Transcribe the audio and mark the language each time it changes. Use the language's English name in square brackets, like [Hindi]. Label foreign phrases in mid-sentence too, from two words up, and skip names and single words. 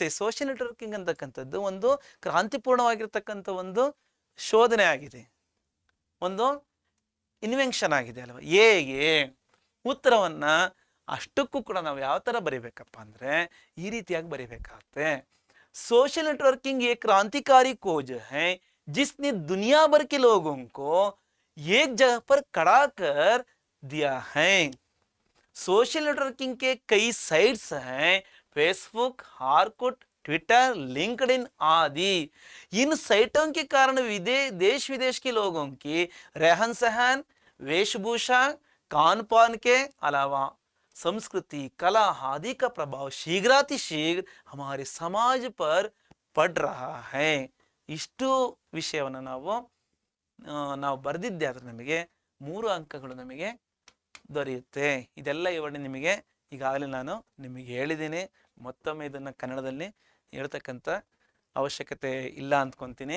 [English] social networking [Kannada] ಅಂತಕ್ಕಂಥದ್ದು ಒಂದು ಕ್ರಾಂತಿಪೂರ್ಣವಾಗಿರ್ತಕ್ಕಂಥ ಒಂದು ಶೋಧನೆ ಆಗಿದೆ, ಒಂದು ಇನ್ವೆನ್ಷನ್ ಆಗಿದೆ ಅಲ್ವ? ಹೇಗೆ? ಉತ್ತರವನ್ನ ಅಷ್ಟಕ್ಕೂ ಕೂಡ ನಾವು ಯಾವ ಥರ ಬರೀಬೇಕಪ್ಪ ಅಂದರೆ ಈ ರೀತಿಯಾಗಿ ಬರೀಬೇಕಾಗುತ್ತೆ. [English] social networking [Hindi] एक क्रांतिकारी खोज है जिसने दुनिया भर के लोगों को एक जगह पर खड़ा कर दिया है. [English] social networking [Hindi] के कई साइट्स हैं, फेसबुक, ऑर्कुट, ट्विटर, लिंक्डइन आदि. इन साइटों के कारण देश विदेश के लोगों की रहन सहन, वेशभूषा, खान पान के अलावा संस्कृति, कला आदि का प्रभाव शीघ्रातिशीघ्र हमारे समाज पर पड़ रहा है. [Kannada] ಇಷ್ಟು ವಿಷಯವನ್ನು ನಾವು ಬರೆದಿದ್ದೆ ಆದರೆ ನಮಗೆ 3 ಅಂಕಗಳು ನಮಗೆ ದೊರೆಯುತ್ತೆ. ಇದೆಲ್ಲ ವಿವರಣೆ ನಿಮಗೆ ಈಗಾಗಲೇ ನಾನು ನಿಮಗೆ ಹೇಳಿದ್ದೀನಿ. ಮತ್ತೊಮ್ಮೆ ಇದನ್ನು ಕನ್ನಡದಲ್ಲಿ ಹೇಳ್ತಕ್ಕಂಥ ಅವಶ್ಯಕತೆ ಇಲ್ಲ ಅಂದ್ಕೊತೀನಿ.